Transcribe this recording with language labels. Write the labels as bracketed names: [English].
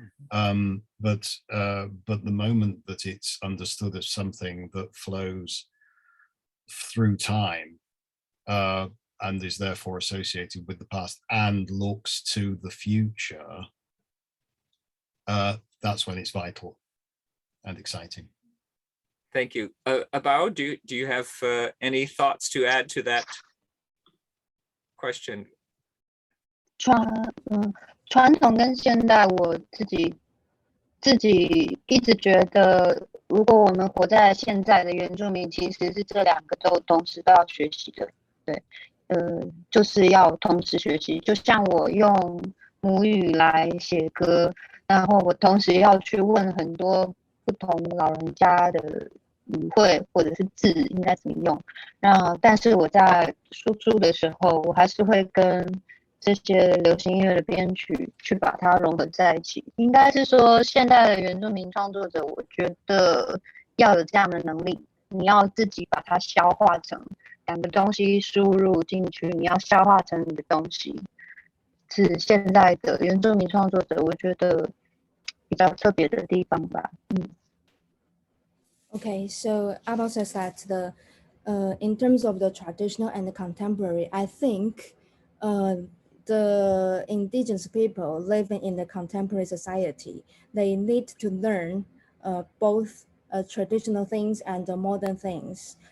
[English] But the moment that it's understood as something that flows through time and is therefore associated with the past and looks to the future, that's when it's vital and exciting. Thank you. ABAO, do you have any thoughts to add to that question? [Chinese] 传统跟现代，我自己一直觉得，如果我们活在现在的原住民，其实是这两个都同时都要学习的。对，就是要同时学习。就像我用母语来写歌，然后我同时要去问很多不同老人家的语汇或者是字应该怎么用。但是我在输出的时候，我还是会跟这些流行音乐的编曲去把它融合在一起。应该是说，现代的原住民创作者，我觉得要有这样的能力，你要自己把它消化成两个东西输入进去，你要消化成你的东西，是现在的原住民创作者我觉得比较特别的地方吧。 [English] Okay, so ABAO says that in terms of the traditional and the contemporary, I think the indigenous people living in the contemporary society, they need to learn both traditional things and modern things.